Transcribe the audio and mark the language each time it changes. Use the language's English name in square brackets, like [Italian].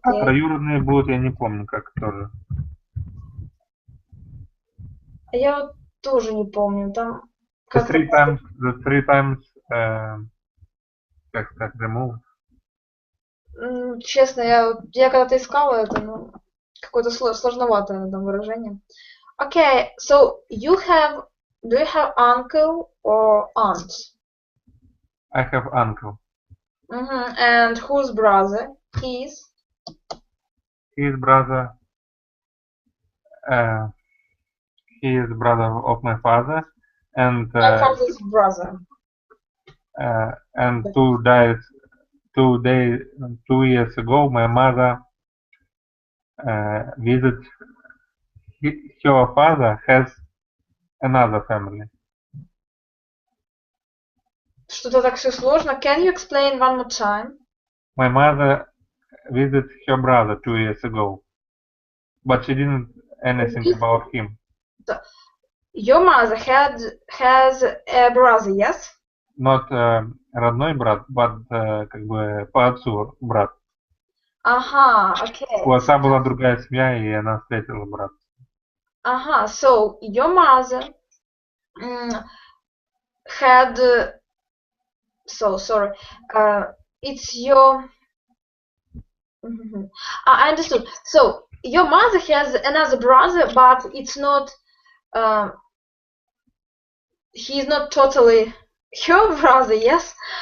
[Russian] А троюродные будут, я не помню, как тоже. Я вот тоже не помню. Там [English] The three times, [Russian] как сказать, [English] removed. [Russian] Честно, я когда-то искала это, ну, какое-то сложноватое там выражение. [English] Okay, so do you have uncle or aunt? I have uncle. And whose brother? His brother. He is brother of my father, and my father's brother. And 2 years ago, my mother visit her father has another family. [Russian] Что-то так все сложно. [English] Can you explain one more time? My mother visited her brother 2 years ago, but she didn't anything about him. Your mother has a brother, yes? [Russian] Not родной брат, but как бы по отцу брат. Ага, okay. У отца была другая семья, и она встретила брата. [English] Ага, so your mother had so sorry. It's your I understood. So your mother has another brother, but it's not he's not totally her brother, yes?